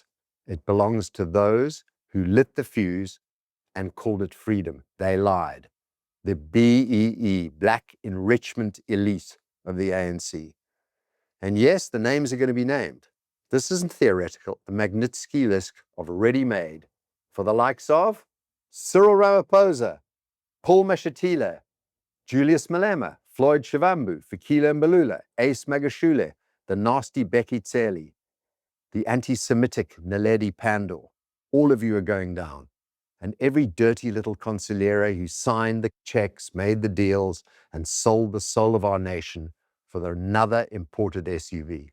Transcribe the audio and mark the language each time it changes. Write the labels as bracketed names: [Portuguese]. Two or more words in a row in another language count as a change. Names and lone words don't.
[English] It belongs to those who lit the fuse and called it freedom. They lied. The BEE, Black Enrichment Elite of the ANC. And yes, the names are going to be named. This isn't theoretical. The Magnitsky list of ready-made for the likes of Cyril Ramaphosa, Paul Mashatile, Julius Malema, Floyd Shivambu, Fikile Mbalula, Ace Magashule, the nasty Bekiteli, the anti-Semitic Naledi Pandor. All of you are going down. And every dirty little consigliere who signed the checks, made the deals, and sold the soul of our nation for another imported SUV.